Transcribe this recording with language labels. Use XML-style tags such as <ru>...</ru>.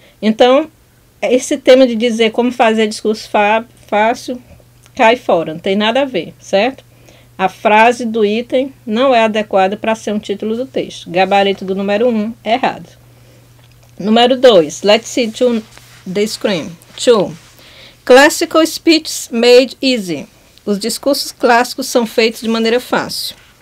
<pt>Então esse tema de dizer como fazer discurso fácil cai fora, não tem nada a ver, certo? A frase do item não é adequada para ser um título do texto. Gabarito do número 1 é errado. Número 2.</pt> <en>Let's see to the screen.</en> <pt>2.</pt> <en>Classical speeches made easy.</en> <pt>Os discursos clássicos são feitos de maneira fácil.</pt>